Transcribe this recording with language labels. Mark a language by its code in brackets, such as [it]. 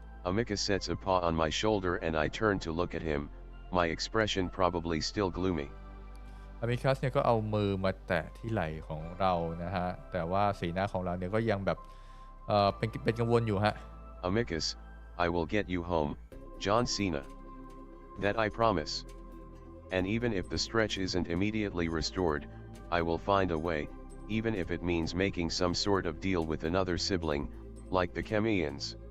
[en] Amicus sets a paw on my shoulder and I turn to look at him, my expression probably still gloomy. [th] Amicus เนี่ยก็เอามือมาแตะที่ไหล่ของเรานะฮะแต่ว่าสีหน้าของเราเนี่ยก็ยังแบบเป็นกังวลอยู่ฮะ [en] Amicus, I will get you home, John Cena. That I promise. And even if the stretch isn't immediately restored, I will find a way, even if it means making some sort of deal with another sibling, like the Chemians.